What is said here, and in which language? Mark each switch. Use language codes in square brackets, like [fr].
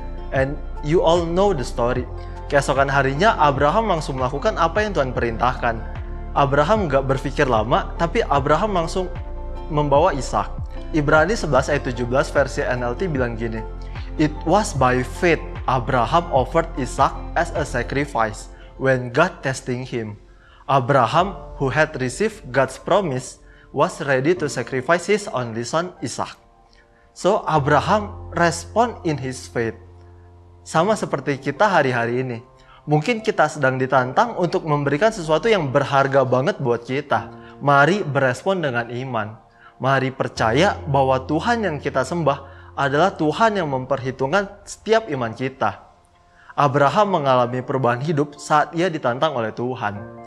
[en] And you all know the story. [id] Keesokan harinya Abraham langsung melakukan apa yang Tuhan perintahkan. Abraham gak berpikir lama, tapi Abraham langsung membawa Ishak. Ibrani 11 ayat 17 versi NLT bilang gini, [en] It was by faith Abraham offered Ishak as a sacrifice when God testing him. Abraham, who had received God's promise, was ready to sacrifice his only son Ishak. So Abraham respond in his faith. [id] Sama seperti kita hari-hari ini. Mungkin kita sedang ditantang untuk memberikan sesuatu yang berharga banget buat kita. Mari berespon dengan iman. Mari percaya bahwa Tuhan yang kita sembah adalah Tuhan yang memperhitungkan setiap iman kita. Abraham mengalami perubahan hidup saat ia ditantang oleh Tuhan.